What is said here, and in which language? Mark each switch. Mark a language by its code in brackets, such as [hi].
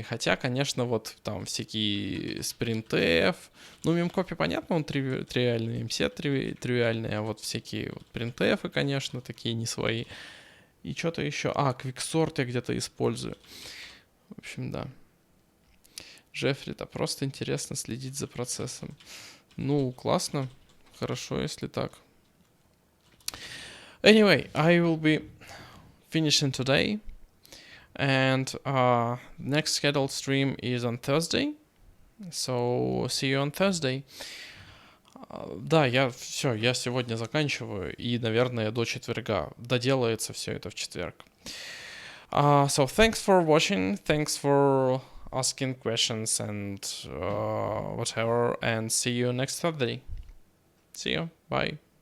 [ru] Хотя, конечно, вот там всякие sprintf, ну, memcopy, понятно, он тривиальный, mset тривиальный, а вот всякие вот printf, конечно, такие не свои. И что-то еще. Quicksort я где-то использую. В общем, да. Джеффри, да, просто интересно следить за процессом. Ну, классно. Хорошо, если так. [en] Anyway, I will be finishing today. And next scheduled stream is on Thursday. So see you on Thursday. [ru] Да, я сегодня заканчиваю. И, наверное, до четверга. Доделается все это в четверг. [en] So thanks for watching. Thanks for asking questions and whatever. And see you next Thursday. See you. Bye.